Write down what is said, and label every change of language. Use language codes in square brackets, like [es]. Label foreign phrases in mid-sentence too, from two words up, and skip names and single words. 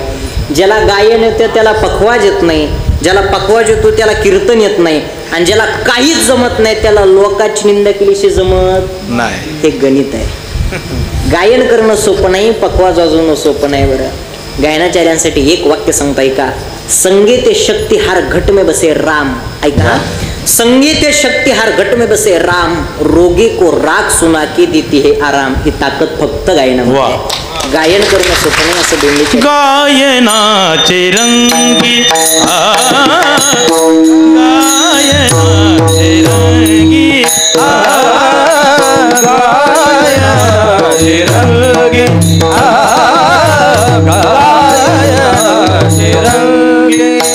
[mr] ज्याला गायन येतं त्याला पखवाज येत नाही, ज्याला पखवाज येतो त्याला कीर्तन येत नाही, आणि ज्याला काहीच जमत नाही त्याला लोकांची निंदा केल्याशी जमत नाही. हे गणित आहे. गायन करणं सोपं नाही, पखवाज वाजवणं सोपं नाही बरं. गायनाचार्यांसाठी एक वाक्य सांगता ऐका. [hi] संगीत शक्ती हार घट में बसे राम. ऐका, संगीत शक्ती हार घट में बसे राम, रोगी को राग सुना के देती है आराम. [mr] ही ताकद फक्त गायनामध्ये आहे. गायन करणं सोपं नाही असं बोलले. गायनाचे रंगी, गायनाचे रंगी, गायनाचे रंगी, गायनाचे रंगी,